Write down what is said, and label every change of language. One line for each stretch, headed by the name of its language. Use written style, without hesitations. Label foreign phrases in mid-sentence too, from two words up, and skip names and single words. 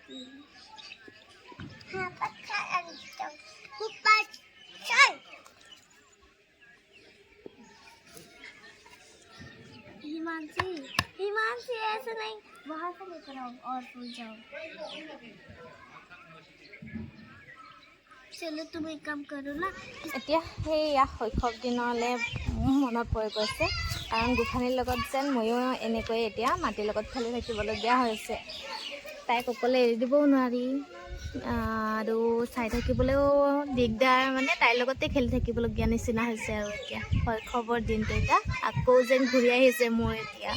Hindi: हाँ पत्ता लगता है, ऊपर चल। हिमांशी ऐसे नहीं, वहाँ से लेकर आओ और फूल जाओ। चलो तुम एक काम करो ना।
Assamese: এতিয়া সেয়া শৈশৱ দিনলৈ মনত পৰি গৈছে, কাৰণ গোসাঁনীৰ লগত যেন ময়ো এনেকৈ এতিয়া মাটিৰ লগত খেলি থাকিবলগীয়া হৈছে। তাইক অকলে এৰি দিবও নোৱাৰি, আৰু চাই থাকিবলৈও দিগদাৰ। মানে তাইৰ লগতে খেলি থাকিবলগীয়া নিচিনা হৈছে। আৰু এতিয়া শৈশৱৰ দিনটো এতিয়া আকৌ যেন ঘূৰি আহিছে মোৰ এতিয়া।